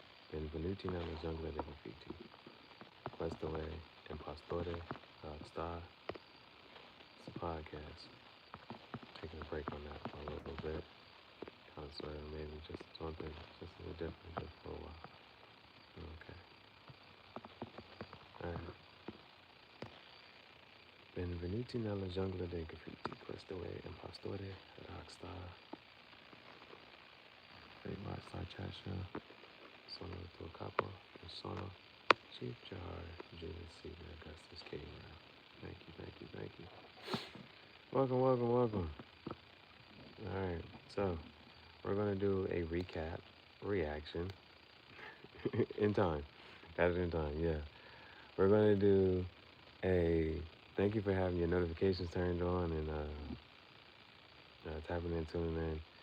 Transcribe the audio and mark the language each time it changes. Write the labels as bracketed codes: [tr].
[it] Benvenuti nella giungla dei graffiti. Questo è Impostore Rockstar. [en] It's a podcast. Taking a break on that for a little bit. Kind of sort of maybe just something just a little different just for a while. Okay. Alright. [it] Benvenuti nella giungla dei graffiti. Questo è Impostore Rockstar. [en] Great Rockstar Chat Show. [it] Sono il tuo capo e sono Chief Gihareh, Julius Caesar Augustus K. [en] Thank you, thank you, thank you. Welcome, welcome, welcome. All right, so we're gonna do a recap, reaction in time. Got it in time, yeah. We're gonna do a thank you for having your notifications turned on and tapping in, tuning in.